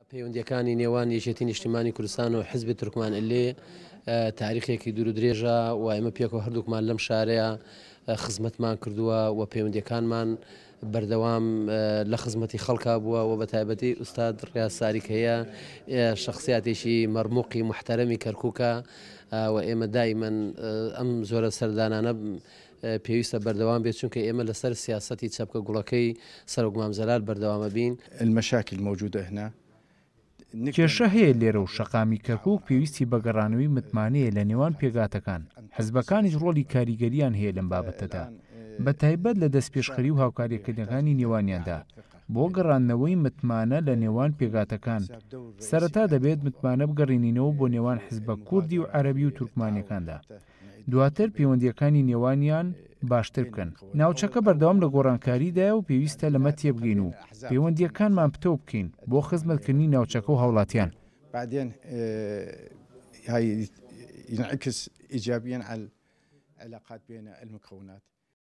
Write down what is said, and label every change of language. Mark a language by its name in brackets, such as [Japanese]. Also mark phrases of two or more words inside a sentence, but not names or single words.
[Central Kurdish] پەیوەندیەکانی نێوان یەکێتی نیشتیمانی کوردستان و حیزبی تورکمانئیلێ تاریخێکی دوور و درێژە و ئێمە پێکەوە هەردووکمان لەم شارەیە خزمەتمان کردووە و پەیوەندیەکانمان بەردەوام لە خزمەتی خەڵکا بووە و بە تایبەتی ئوستاد ڕیاض ساریکەیە شخصیاتێکی مەرموقی محتەرەمی کەرکووکە و ئێمە دایمەن ئەم زۆرە سەردانانە پێویستە بەردەوام بێت چونکە ئێمە لەسەر سیاسەتی چەپکە گوڵەکەی سەرۆک مامزەلال بەردەوامە بین. [Arabic] المشاكل موجودة هنا [Central Kurdish] کێشە هەیە لێرە و شەقامی کەرکووک پێویستی بەگەڕانەوەی متمانەیە لە نێوان پێگاتەکان. حزبەکانیش ڕۆلی کاریگەریان هەیە لەم بابەتەدا بە تایبەت لە دەستپێشخەری و هاوکاریەکردنەکانی نێوانیاندا بۆ گەڕاندنەوەی متمانە لە نێوان پێگاتەکان. سەرەتا دەبێت متمانە بگەڕێنینەوە بۆ نێوان حزبە کوردی و عەرەبی و تورکمانیەکاندا. دواتر پەیوەندیەکانی نێوانیان باشتر بکەن. ناوچەکە بەردەوام لە گۆڕانکاریدایە و پێویستە لەمە تێبگەین و پەیوەندیەکانمان پتە بکەین بۆ خزمەتکردنی ناوچەکە و هاوڵاتیان. [Arabic] بعدين هاي ينعكس إيجابيا على العلاقات بين المكونات.